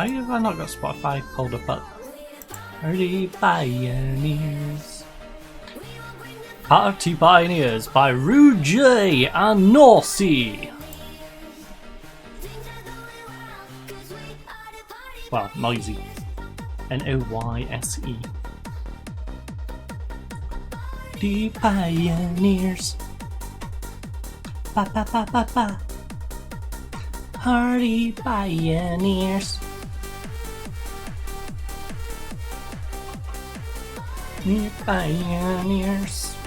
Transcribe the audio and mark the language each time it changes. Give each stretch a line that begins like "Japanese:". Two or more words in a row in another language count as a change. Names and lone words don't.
English: Why have I not got Spotify pulled up at 30 Pioneers? Party Pioneers by Rouge and Norsey. Well, noisy. N-O-Y-S-E. The Pioneers. Ba ba ba ba ba. Hardy Pioneers. The Pioneers.